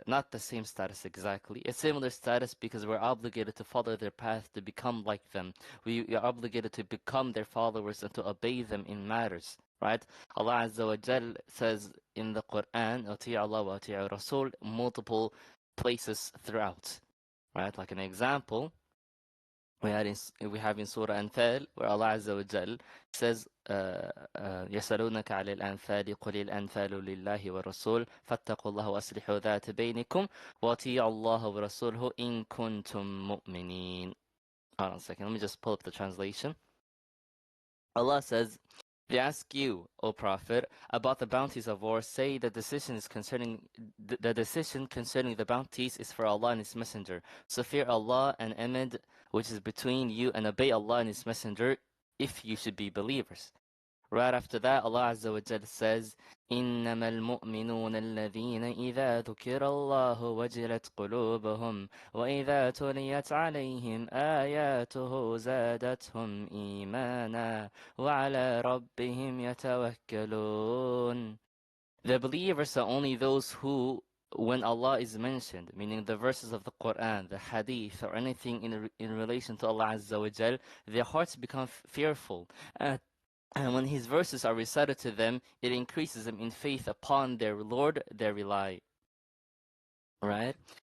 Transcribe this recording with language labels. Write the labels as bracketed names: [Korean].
[English] Not the same status exactly, a similar status because we're obligated to follow their path to become like them. We are obligated to become their followers and to obey them in matters. Right? Allah Azza wa Jal says in the Quran, [Arabic] "Ati Allah wa ati Rasul," [English] multiple places throughout. Right? Like an example, we have in Surah Anfal where Allah Azza wa Jal says [Arabic] يسألونك على الأنفال قل الأنفال لله والرسول فاتقوا الله وأصلحوا ذات بينكم وأطيعوا الله ورسوله إن كنتم مؤمنين. [English] Hold on a second, let me just pull up the translation. Allah says, they ask you, O Prophet, about the bounties of war. Say the decision concerning the bounties is for Allah and His Messenger. So fear Allah and amend which is between you and obey Allah and His Messenger if you should be believers. Right after that, Allah Azza wa Jalla says, [Arabic] إِنَّمَا الْمُؤْمِنُونَ الَّذِينَ إِذَا ذُكِرَ اللَّهُ وَجِلَتْ قُلُوبُهُمْ وَإِذَا تُلِيَتْ عَلَيْهِمْ آيَاتُهُ زَادَتْهُمْ إِيمَانًا وَعَلَى رَبِّهِمْ يَتَوَكَّلُونَ. [English] The believers are only those who, when Allah is mentioned, meaning the verses of the Quran, the Hadith, or anything in relation to Allah Azza wa Jal, their hearts become fearful. And when His verses are recited to them, it increases them in faith upon their Lord, they rely. Right?